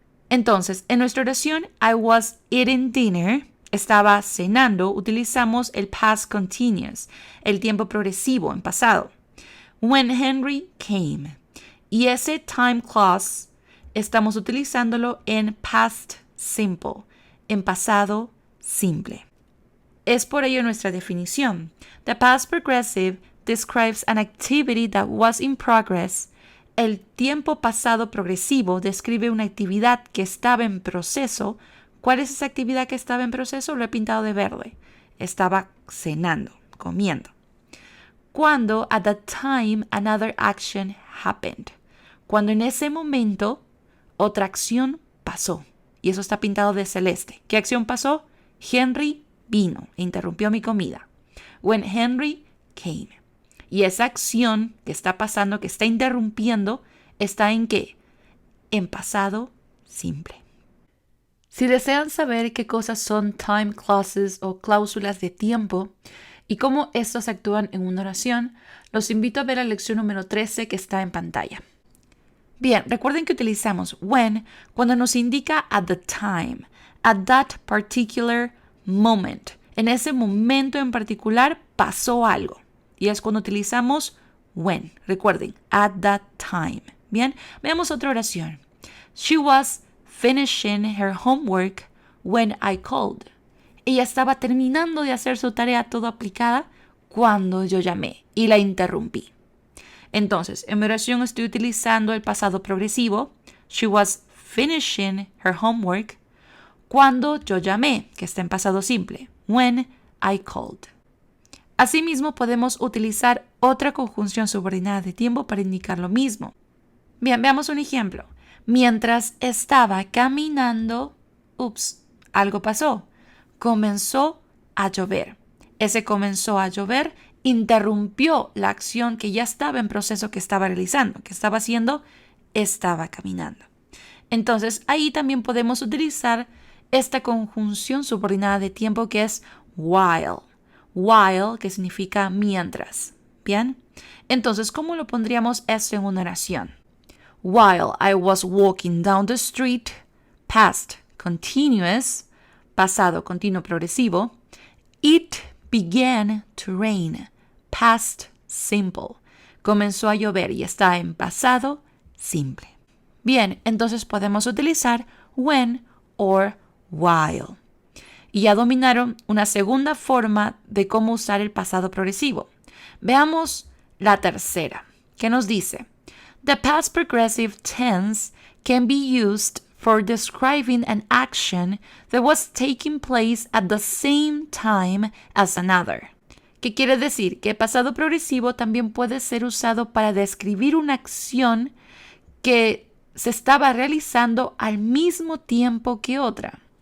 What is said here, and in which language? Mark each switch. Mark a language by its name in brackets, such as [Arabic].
[Spanish] Entonces, en nuestra oración, [English] I was eating dinner, [Spanish] estaba cenando, utilizamos el past continuous, el tiempo progresivo en pasado. [English] When Henry came. [Spanish] Y ese time clause estamos utilizándolo en past simple, en pasado simple. Es por ello nuestra definición. [English] The past progressive describes an activity that was in progress. [Spanish] El tiempo pasado progresivo describe una actividad que estaba en proceso. ¿Cuál es esa actividad que estaba en proceso? Lo he pintado de verde. Estaba cenando, comiendo. [English] Cuando at the time another action happened. [Spanish] Cuando en ese momento otra acción pasó. Y eso está pintado de celeste. ¿Qué acción pasó? Henry vino e interrumpió mi comida. [English] When Henry came. [Spanish] Y esa acción que está pasando, que está interrumpiendo, ¿está en qué? En pasado simple. Si desean saber qué cosas son time clauses o cláusulas de tiempo y cómo estos actúan en una oración, los invito a ver la lección número 13 que está en pantalla. Bien, recuerden que utilizamos when cuando nos indica [English] at the time, at that particular moment. [Spanish] En ese momento en particular pasó algo. Y es cuando utilizamos when. Recuerden, [English] at that time. [Spanish] Bien, veamos otra oración. [English] She was finishing her homework when I called. [Spanish] Ella estaba terminando de hacer su tarea toda aplicada cuando yo llamé y la interrumpí. Entonces, en mi oración estoy utilizando el pasado progresivo. [English] She was finishing her homework [Spanish] cuando yo llamé, que está en pasado simple. [English] When I called. [Spanish] Asimismo, podemos utilizar otra conjunción subordinada de tiempo para indicar lo mismo. Bien, veamos un ejemplo. Mientras estaba caminando, algo pasó. Comenzó a llover. Ese comenzó a llover interrumpió la acción que ya estaba en proceso que estaba realizando, que estaba haciendo, estaba caminando. Entonces, ahí también podemos utilizar esta conjunción subordinada de tiempo que es while. While, que significa mientras. ¿Bien? Entonces, ¿cómo lo pondríamos esto en una oración? [English] While I was walking down the street, past continuous, [Spanish] pasado continuo progresivo, [English] it began to rain, past simple. [Spanish] Comenzó a llover y está en pasado simple. Bien, entonces podemos utilizar when or while. Y ya dominaron una segunda forma de cómo usar el pasado progresivo. Veamos la tercera, que nos dice: [English] The past progressive tense can be used for describing an action that was taking place at the same time as another. [Spanish] ¿Qué quiere decir? Que pasado progresivo también puede ser usado para describir una acción que se estaba realizando al mismo tiempo que otra.